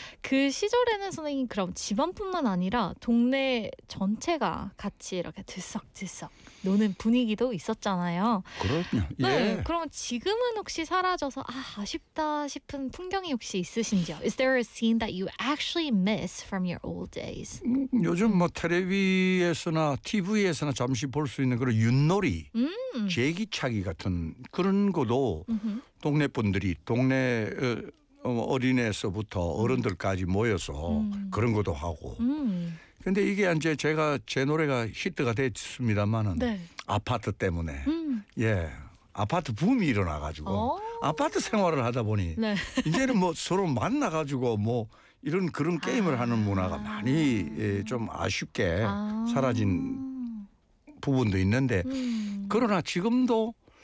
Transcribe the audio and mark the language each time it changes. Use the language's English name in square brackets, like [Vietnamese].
[Korean] 그 시절에는 선생님 그럼 집안뿐만 아니라 동네 전체가 같이 이렇게 들썩들썩 노는 분위기도 있었잖아요. 그렇군요. 네, 예. 그럼 지금은 혹시 사라져서 아쉽다 싶은 풍경이 혹시 있으신지요? [English] Is there a scene that you actually miss from your old days? [Korean] 요즘 뭐 텔레비에서나 TV에서나 잠시 볼 수 있는 그런 윷놀이, 제기차기 같은 그런 것도 동네 분들이 동네 어린애서부터 어른들까지 모여서 그런 것도 하고. 근데 이게 이제 제가 제 노래가 히트가 됐습니다만은 아파트 때문에 예 아파트 붐이 일어나가지고 아파트 생활을 하다 보니 이제는 뭐 서로 만나가지고 뭐 이런 그런 게임을 하는 문화가 많이 예, 좀 아쉽게 사라진 부분도 있는데 그러나 지금도